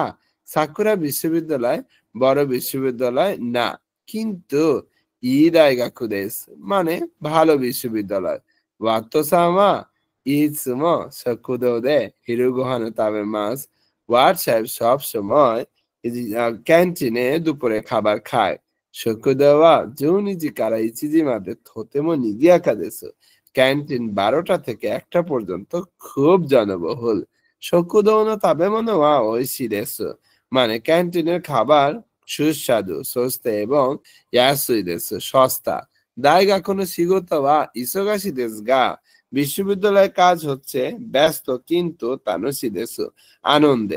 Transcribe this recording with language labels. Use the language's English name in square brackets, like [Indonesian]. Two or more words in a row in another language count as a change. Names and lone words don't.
[Bangla] সাকুরা বিশ্ববিদ্যালয় বড় বিশ্ববিদ্যালয় না, কিন্তু [Japanese] いい大学です [Bangla] মানে ভালো বিশ্ববিদ্যালয়। [Japanese] ワット様いつも食堂で昼ご飯を食べます. [Bangla] ওয়াট সাহেব সব সময় ক্যান্টিনে দুপুরে খাবার খায়। [Japanese] 食堂は12時から1時までとても賑やかです。 [Bangla] ক্যান্টিন 12টা থেকে 1টা পর্যন্ত খুব জনবহুল। [Japanese] 食堂の食べ物は美味しいです [Bangla] মানে ক্যান্টিনের খাবার সুস্বাদু, সস্তে এবং [Japanese] 安いです সস্তা। 大学の仕事は忙しいですが [Bangla] বিশ্ববিদ্যালয়ের কাজ হচ্ছে ব্যস্ত কিন্তু [Japanese] 楽しいです আনন্দের।